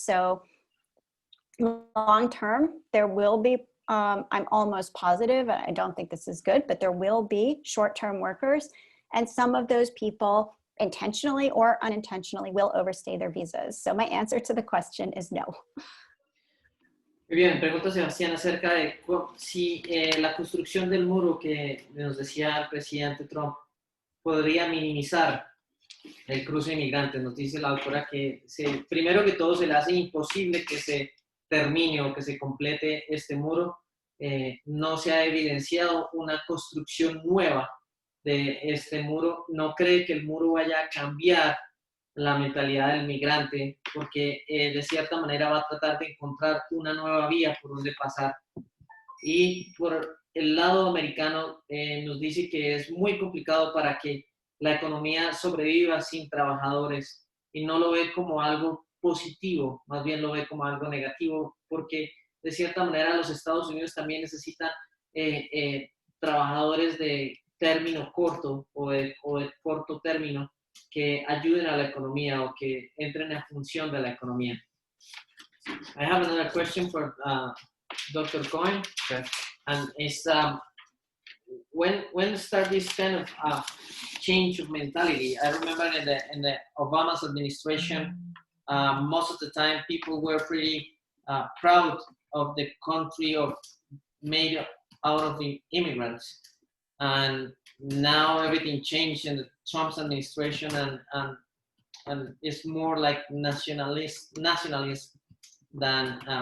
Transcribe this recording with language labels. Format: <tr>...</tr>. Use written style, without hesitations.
<en>So long term, there will be, I'm almost positive, I don't think this is good, but there will be short-term workers. And some of those people intentionally or unintentionally will overstay their visas. So my answer to the question is no.</en> <es>Muy bien, pregunta Sebastián acerca de si la construcción del muro que nos decía el presidente Trump podría minimizar el cruce de inmigrantes. Nos dice la autora que primero que todo se le hace imposible que se termine o que se complete este muro. No se ha evidenciado una construcción nueva de este muro. No cree que el muro vaya a cambiar la mentalidad del migrante, porque de cierta manera va a tratar de encontrar una nueva vía por donde pasar. Y por el lado americano nos dice que es muy complicado para que la economía sobreviva sin trabajadores, y no lo ve como algo positivo, más bien lo ve como algo negativo, porque de cierta manera los Estados Unidos también necesitan trabajadores de término corto o de corto término que ayuden a la economía o que entren en función de la economía.</es> <en>I have another question for Dr. Cohen, and it's when start this kind of change of mentality? I remember in the Obama's administration, most of the time people were pretty proud of the country made out of the immigrants, and now everything changed in the Trump's administration, and it's more like nationalist than</en>